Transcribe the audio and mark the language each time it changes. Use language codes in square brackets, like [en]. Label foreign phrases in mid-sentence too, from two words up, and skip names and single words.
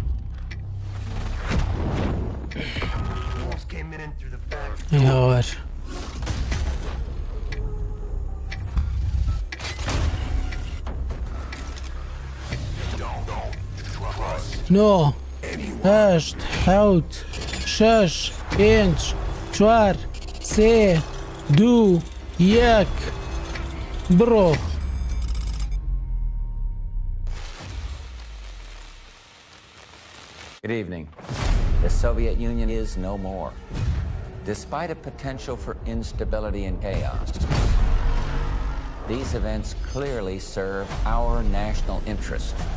[ckb] هاوار نۆ هەشت حەوت شەش پێنج چوار سێ دوو یەک بڕۆ [en] Good evening. The Soviet Union is no more. Despite a potential for instability and chaos, these events clearly serve our national interest.